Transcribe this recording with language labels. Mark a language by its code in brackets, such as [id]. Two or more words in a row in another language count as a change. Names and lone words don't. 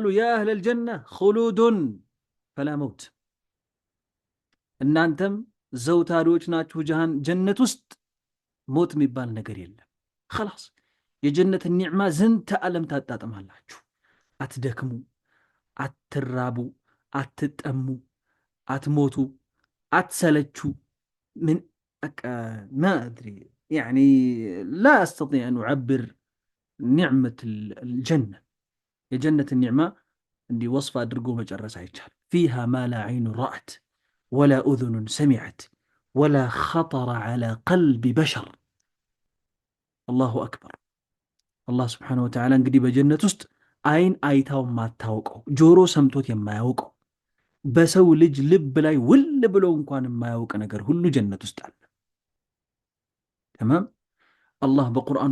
[ar] يا أهل الجنة خلود فلا موت፣ [am] እናንተም ዘውታሪዎች ናችሁ ጀነት ውስጥ ሞት የሚባል ነገር የለም። خلاص የጀነትን ኒዕማ ዝንተ ዓለም ታጣጥማላችሁ። አትደክሙ፣ አትራቡ፣ አትጠሙ፣ አትሞቱ፣ አትሰለቹ። ምን [ar] ما أدري يعني لا أستطيع أن أعبر نعمة الجنة. [am] የጀነት ኒዕማ እንዲህ ወስፍ አድርጎ መጨረስ አይቻል። [ar] فيها ما لا عين رأت ولا أذن سمعت ولا خطر على قلب بشر. الله أكبر። [am] አላህ [ar] سبحانه وتعالى [am] እንግዲህ በጀነት ውስጥ አይን አይታው የማታውቀው ጆሮ ሰምቶት የማያውቀው በሰው ልጅ ልብ ላይ ውል ብሎ እንኳን የማያውቅ ነገር ሁሉ ጀነት ውስጥ አለ። ተማም። አላህ በቁርአኑ